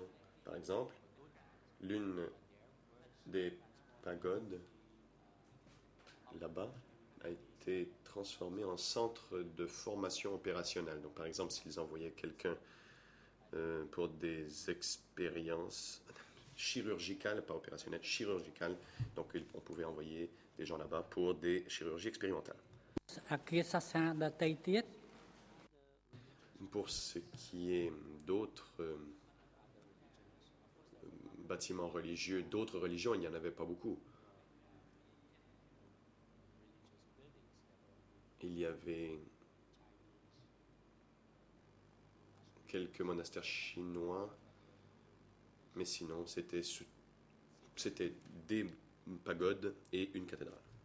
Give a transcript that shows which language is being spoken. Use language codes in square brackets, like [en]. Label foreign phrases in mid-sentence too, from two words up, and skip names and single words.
[fr] Par exemple, l'une des pagodes là-bas a été transformée en centre de formation opérationnelle. Donc, par exemple, s'ils envoyaient quelqu'un pour des expériences chirurgicales, pas opérationnelles, chirurgicales, donc on pouvait envoyer des gens là-bas pour des chirurgies expérimentales. [km] អាគារសាសនាដទៃទៀត [fr] Pour ce qui est d'autres bâtiments religieux, d'autres religions, il n'y en avait pas beaucoup. Il y avait quelques monastères chinois, mais sinon c'était des pagodes et une cathédrale.